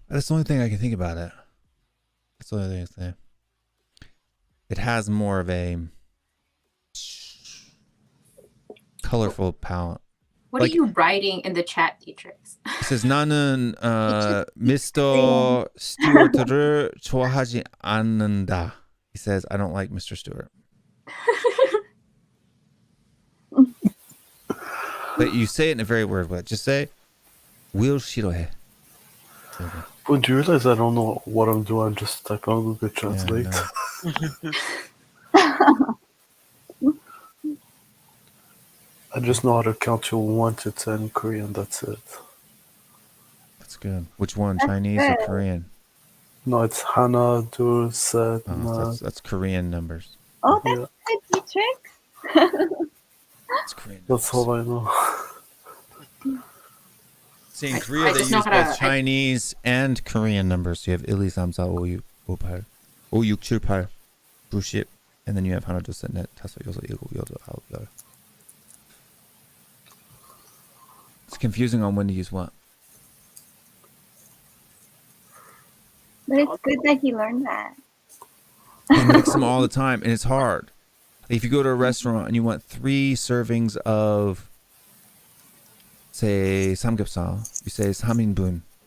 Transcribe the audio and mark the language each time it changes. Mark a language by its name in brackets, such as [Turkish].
[English] That's the only thing I can think about it. That's the only thing I say. It has more of a colorful palette. What are you writing in the chat, Dietrich? It says [Korean] 나는 [English] Mr. [Korean] Stewart를 좋아하지 않는다. [English] He says I don't like Mr. Stewart. But you say it in a very weird way. Just say [Korean] will 싫어해. [English] But do you realize I don't know what I'm doing? I'm just typing on Google Translate. I just know how to count to 1 to 10 Korean. That's it. That's good. Which one, Chinese or Korean? No, it's Hana, Do, Set. That's Korean numbers. Oh, that's good, Dietrich. It's Korean. That's all I know. See, in Korea, they use both Chinese and Korean numbers. So you have 1, 2, 3, 4, 5, 6, 7, 5, 6, 7, 8, 9, 10. [Korean] And then you have 하나, 둘, 셋, 넷, 다섯, 여섯, 일곱, 여덟, 아홉, 열. [English] It's confusing on when to use what. But it's good that he learned that. I mix them all the time, and it's hard. If you go to a restaurant and you want 3 servings of, say, samgyeopsal, you say 3인분.